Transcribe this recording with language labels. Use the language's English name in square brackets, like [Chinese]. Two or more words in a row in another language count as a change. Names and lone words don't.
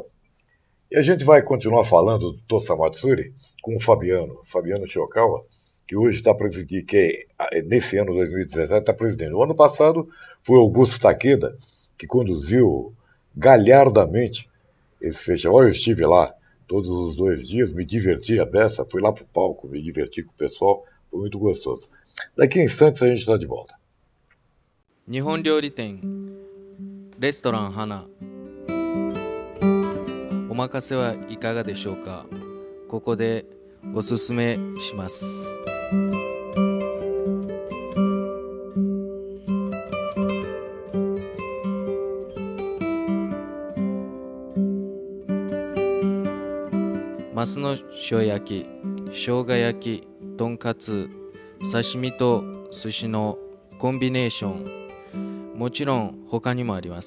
[Portuguese] E a gente vai continuar falando do Tosa Matsuri com o Fabiano Chiokawa, que hoje está presidindo, nesse ano 2017 está presidindo. O ano passado foi Augusto Takeda, que conduziu galhardamente esse festival. Eu estive lá todos os 2 dias, me diverti a beça, fui lá para o palco, me diverti com o pessoal, foi muito gostoso. Daqui a instantes a gente está de volta. [Japanese] 日本料理店, [Portuguese] Restaurant Hana. [Japanese] おまかせはいかがでしょうか? ここでおすすめします. 鱒の塩焼き、生姜焼き、とんかつ、刺身と寿司のコンビネーション、もちろん他にもあります。